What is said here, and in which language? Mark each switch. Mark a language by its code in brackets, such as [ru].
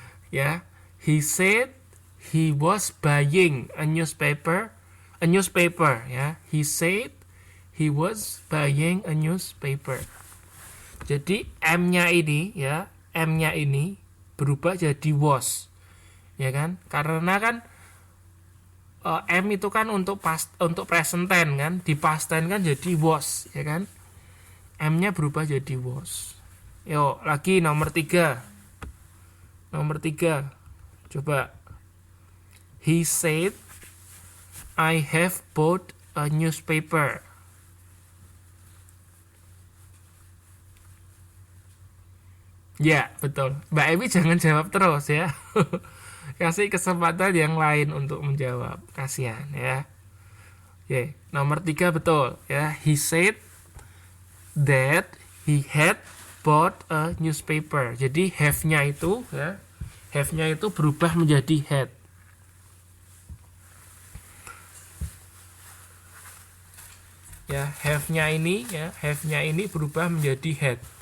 [en] Ya, he said he was buying a newspaper. Ya. He said he was buying a newspaper. [id] Jadi M-nya ini ya, M-nya ini berubah jadi was. Ya kan? Karena kan M itu kan untuk present tense kan, di past tense kan jadi was, ya kan? M-nya berubah jadi was. Yuk, lagi nomor 3. Nomor 3. Coba. [en] He said, I have bought a newspaper. [id] Ya, betul. Mbak Emi jangan jawab terus ya. Kasih kesempatan yang lain untuk menjawab. Kasihan ya. Oke, nomor 3 betul ya. [en] He said that he had bought a newspaper. [id] Jadi have-nya itu ya, have-nya itu berubah menjadi had. Ya, have-nya ini berubah menjadi had.